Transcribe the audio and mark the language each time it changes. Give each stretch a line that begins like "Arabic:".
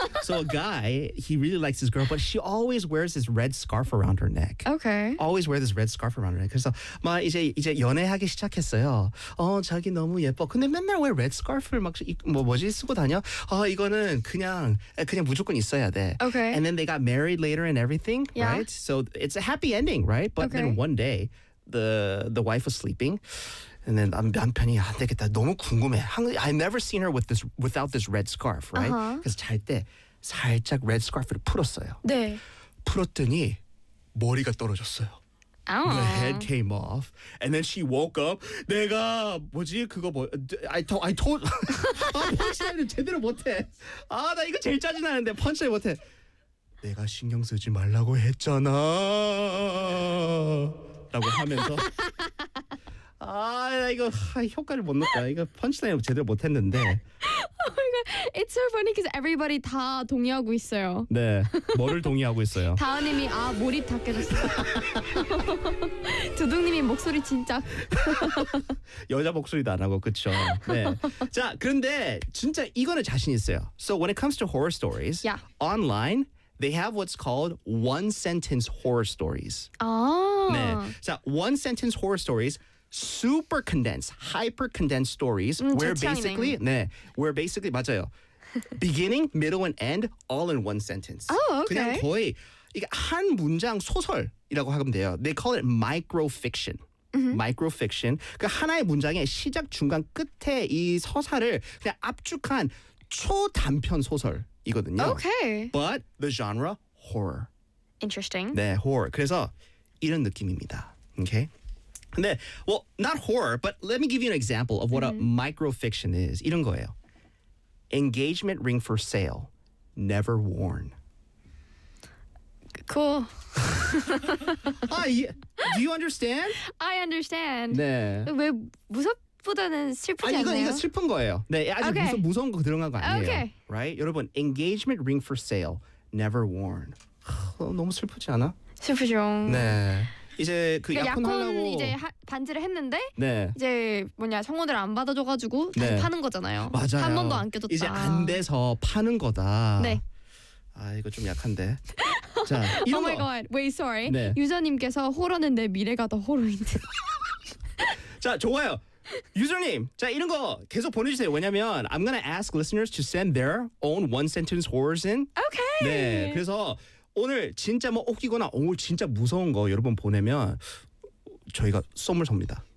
English: So a guy, he really likes his girl, but she always wears this red scarf around her neck. Okay. Always wear this red scarf around her neck.
Korean: 그래서 막 이제 연애하기 시작했어요. 어 자기 너무 예뻐. 근데 맨날 왜 red scarf을 막 뭐지 쓰고 다녀? 아 이거는 그냥 무조건 있어야 돼.
English: Okay. And then they got married later and everything, yeah. right? So it's a happy ending, right? But then one day, the wife was sleeping. And then
Korean: 남편이 안 되겠다. 너무 궁금해.
English: I never seen her with this without this red scarf, right?
Korean: 그래서 잘 때 살짝 red scarf를 풀었어요. 네. 풀었더니 머리가 떨어졌어요.
English: Oh. The head came off, and then she woke up.
Korean: 내가 뭐지 그거 뭐
English: I told
Korean: 아 펀치라인을 제대로 못해. 아 나 이거 제일 짜증나는데 펀치라인 못해. 내가 신경 쓰지 말라고 했잖아. 라고 하면서 아 나 이거 효과를 못 넣었다. 이거 펀치라인을 제대로 못했는데.
English: It's so funny because everybody
Korean: 다 동의하고 있어요. 네, 뭐를 동의하고 있어요? 다은님이 아 머리 다 깨졌어. 두둥님이 목소리 진짜 여자 목소리도 안 하고 그쵸? 네. 자, 그런데 진짜 이거는 자신 있어요.
English: So when it comes to horror stories, yeah. online they have what's called one sentence horror stories. 아. 네. 자, one sentence horror stories. Super condensed, hyper condensed stories where basically, 네, where basically
Korean: 맞아요.
English: Beginning, middle, and end all in one sentence. Oh, okay.
Korean: 그냥 거의 이게 한 문장 소설이라고 하면 돼요.
English: They call it micro fiction. Mm-hmm. Micro fiction.
Korean: 그 하나의 문장의 시작, 중간, 끝에 이 서사를 그냥 압축한 초단편 소설이거든요.
English: Okay. But the genre horror. Interesting.
Korean: 네, horror. 그래서 이런 느낌입니다.
English: Okay. 근데, well, not horror, but let me give you an example of what mm-hmm. a microfiction is.
Korean: 이런 거예요.
English: Engagement ring for sale, never worn. Cool. 아, do you understand? I understand.
Korean: 네. 왜 무섭보다는 슬프지 않나요? 이거 슬픈 거예요. 네, 아주 okay. 무서운 거 들어간 거 아니에요.
English: Okay. Right?
Korean: 여러분,
English: engagement ring for sale, never worn.
Korean: 너무 슬프지 않아? 슬프죠. 네. 이제 그 약혼 하려고 이제 반지를 했는데 네. 이제 뭐냐 성원을 안 받아줘가지고 다시 네. 파는 거잖아요. 맞아요. 한 번도 안 껴줬다. 이제 안 돼서 파는 거다. 네. 아 이거 좀 약한데. 자 이런
English: 거. Oh my god. Wait, sorry. 네.
Korean: 유저님께서 호러는 내 미래가 더 호러인데. 자 좋아요. 유저님, 자 이런 거 계속 보내주세요. 왜냐면
English: I'm gonna ask listeners to send their own one sentence horrors in. Okay.
Korean: 네. 그래서. 오늘 진짜 뭐 웃기거나 오늘 진짜 무서운 거 여러분 보내면 저희가 썸을 쏩니다.